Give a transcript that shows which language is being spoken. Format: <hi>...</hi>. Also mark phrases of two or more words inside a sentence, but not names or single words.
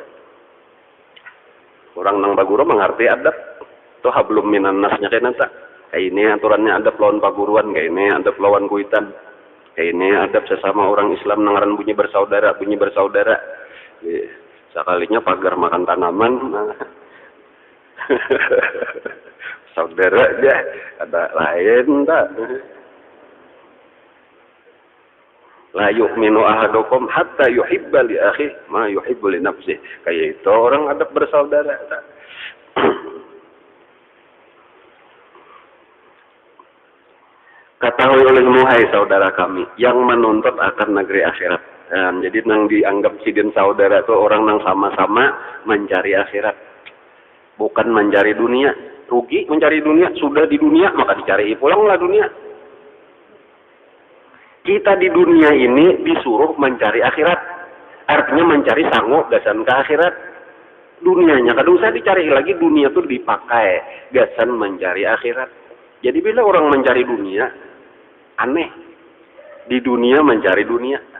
<bjn>orang nang baguru mengerti adab itu</bjn> <ar>حبل من الناس</ar> <bjn>kayak nata kayak ini aturannya adab lawan paguruan kayak ini adab lawan kuitan kayak ini adab sesama orang Islam nangaran bunyi bersaudara sekalinya pagar makan tanaman saudara aja ada lain tak</bjn> <ar>لا يؤمن أحدكم حتى يحب لأخيه ما يحب لنفسه</ar> <bjn>kayak itu orang adab bersaudara tak? Ketahui olehmu hai saudara kami yang menuntut akan negeri akhirat jadi nang dianggap sidin saudara itu orang nang sama-sama mencari akhirat bukan mencari dunia rugi mencari dunia sudah di dunia maka dicari pulanglah dunia kita di dunia ini disuruh mencari akhirat artinya mencari sanggup gasan ke akhirat dunianya kadang usah dicari lagi dunia tuh dipakai gasan mencari akhirat jadi bila orang mencari dunia aneh di dunia mencari dunia</bjn>